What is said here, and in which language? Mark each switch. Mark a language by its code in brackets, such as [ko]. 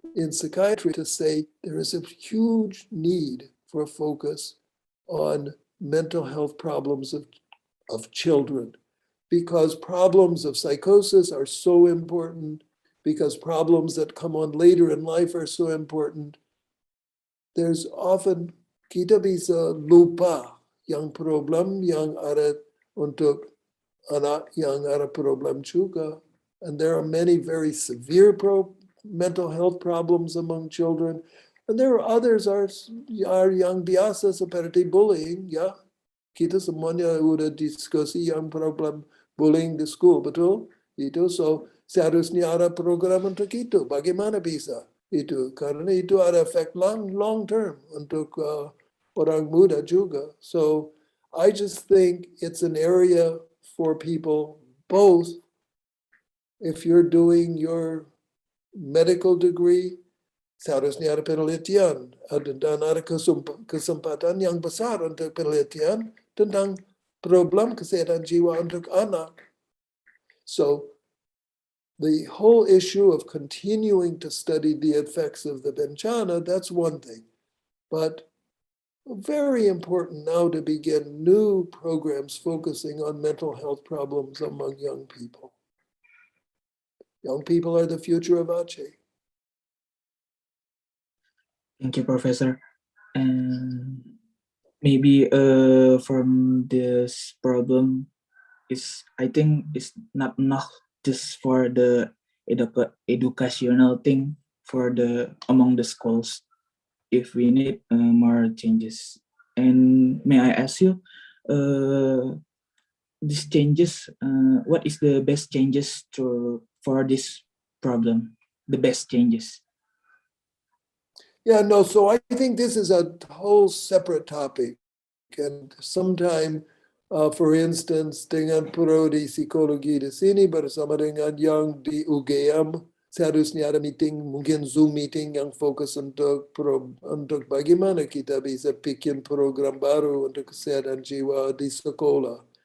[en] psychiatry to say there is a huge need for a focus on mental health problems of children, because problems of psychosis are so important, because problems that come on later in life are so important. There's often [id] kita bisa lupa yang problem yang ada untuk anak yang ada problem juga. [en] And there are many very severe mental health problems among children. And there are others are [id] yang biasa seperti [en] bullying, ya. [id] Kita semuanya udah diskusi yang problem bullying di school, betul? Itu so seharusnya ada program untuk itu. Bagaimana bisa itu? Karena itu ada efek long term untuk orang muda juga. [en] So I just think it's an area for people both. If you're doing your medical degree, [id] seharusnya ada penelitian dan ada kesempatan yang besar untuk penelitian tentang problem kesehatan jiwa untuk anak. [en] So the whole issue of continuing to study the effects of the bencana, that's one thing. But very important now to begin new programs focusing on mental health problems among young people. Young people are the future of Aceh. Thank you, Professor. And maybe from this problem I think it's not enough just for the educational thing for among the schools. If we need more changes. And may I ask you, these changes, what is the best changes for this problem? The best changes. Yeah, no, so I think this is a whole separate topic. And sometime, for instance, [id] dengan Prodi Psikologi di sini bersama dengan yang di UGM, seharusnya ada meeting, mungkin Zoom meeting yang fokus untuk bagaimana kita bisa bikin program baru untuk kesehatan jiwa di sekolah.